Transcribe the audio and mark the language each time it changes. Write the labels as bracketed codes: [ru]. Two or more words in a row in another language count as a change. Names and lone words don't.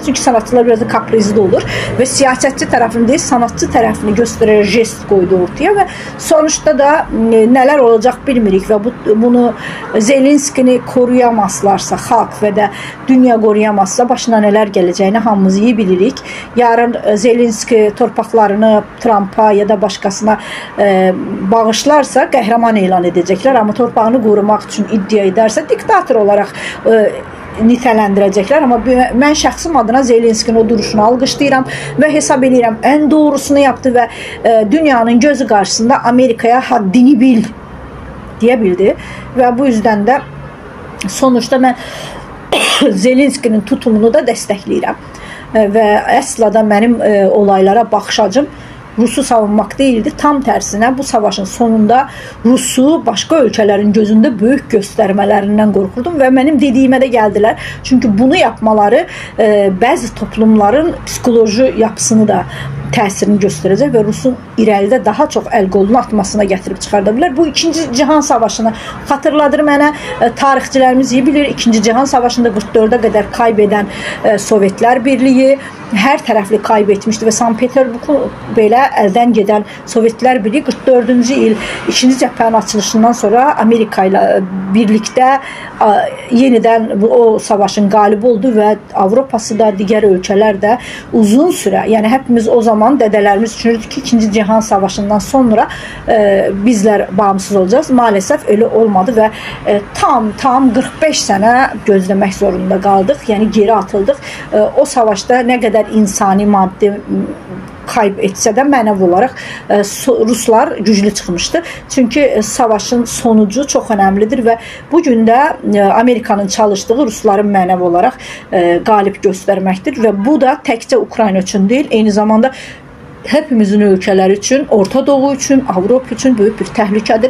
[tr] Çünki sanatçılar biraz da kaprizli olur ve siyasetçi tərəfini değil, sanatçı tərəfini göstərərək jest koydu ortaya ve sonuçta da neler olacak bilmirik ve bunu Zelenski'ni koruyamazlarsa, halk ve de dünya koruyamazsa başına neler geleceğini hamımız iyi bilirik. [az] Yarın Zelenski torpaqlarını Trump'a ya da başkasına bağışlarsa qəhrəman elan edəcəklər, amma torpağını qorumaq üçün iddia edərsə diktator olaraq niteləndirəcəklər. Amma mən şəxsim adına Zelenskinin o duruşunu alqışlayıram və hesab edirəm ən doğrusunu yaptı və dünyanın gözü qarşısında Amerikaya haddini bil deyə bildi və bu yüzden də sonuçta mən Zelenskinin tutumunu da dəstəkləyirəm və əsla da mənim olaylara baxış açım [tr] Rusu savunmak değildi. Tam tersine bu savaşın sonunda Rusu başka ülkelerin gözünde büyük göstermelerinden korkurdum ve benim dediğime de geldiler. Çünkü bunu yapmaları bazı toplumların psikoloji yapısını da [az] təsirini göstərəcək və Rusun irəlidə daha çox əl qolunu atmasına gətirib çıxarda bilər. Bu 2-ci Cihan Savaşını xatırladır mənə. Tarixçilərimiz iyi bilir. 2-ci Cihan Savaşında 44-ə qədər kaybedən Sovetlər Birliyi hər tərəfli kaybetmişdi və Sankt Peterburgu belə əldən gedən Sovetlər Birliyi 44-cü il 2-ci cəbhənin açılışından sonra Amerika ilə birlikdə yenidən o savaşın qalibi oldu və Avropası da, digər ölkələr də uzun sürə, yəni hepimiz o zaman dədelərimiz düşünürdük ki 2-ci Cihan Savaşından sonra bizlər bağımsız olacağız. [tr] Maalesef öyle olmadı [az] və tam 45 sənə gözləmək zorunda qaldıq. Yəni geri atıldıq. O savaşda nə qədər insani maddi kayb etsə də mənəvi olaraq Ruslar güclü çıxmışdı. Çünki savaşın sonucu çox önəmlidir və bu gün də Amerikanın çalışdığı Rusların mənəvi olaraq qalib göstərməkdir və bu da təkcə Ukrayna üçün deyil, eyni zamanda hepimizin ölkələri üçün, Orta Doğu üçün, Avropa üçün böyük bir təhlükədir.